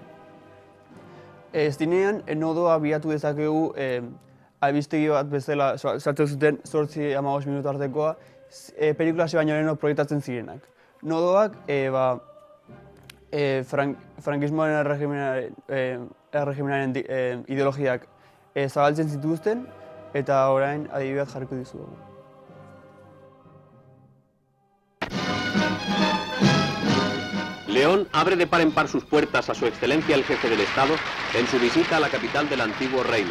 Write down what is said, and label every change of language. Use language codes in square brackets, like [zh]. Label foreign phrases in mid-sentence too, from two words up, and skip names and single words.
[eu] Zinean, nodoa bilatu dezakegu albistegi bat bezala sartzen zuten 8-15 minutu artekoa pelikulase baino leheno proiektatzen zirenak. Nodoak frankismoaren erregimenaren ideologiak zabaltzen zituzten eta orain adibidez jarriko dizugu. [es] León abre de par en par sus puertas a su excelencia el jefe del Estado en su visita a la capital del antiguo reino.